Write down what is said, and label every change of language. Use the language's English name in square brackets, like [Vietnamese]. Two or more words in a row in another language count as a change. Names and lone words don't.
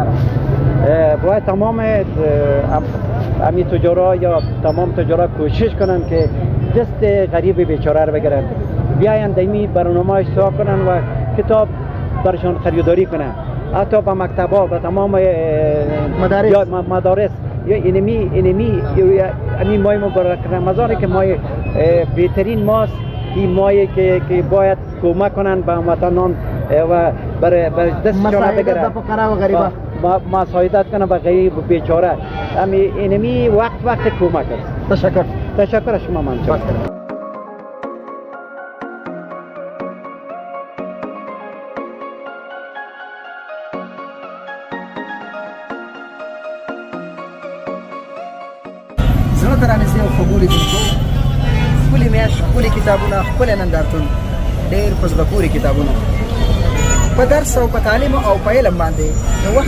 [Persian] باید تمام امی تجارا یا تمام تجارا کوشش کنن که دست غریب بیچاره رو بگیرن بیاین دمی برنامه اشتراک کنن و کتاب برشان خریداری کنن حتی با مکتبا و تمام مدارس یا اینمی ماه مبارک رمضان که ماه بهترین ماست این ماهی که باید کمک کنن به هموطنان و برای دستشان بگیرن فقرا و غریبا مساعدت کنن به غریب و بیچاره اینمی وقت کمک است. تشکر شما منشور. [Pashto] زړه ته رانږدې او خبرې دي ښکلې میاشت ښکلې کتابونه ښکلی نندارتون ډېر په زړه پورې کتابونه په درس او په تعلیم او په علم باندې د وخت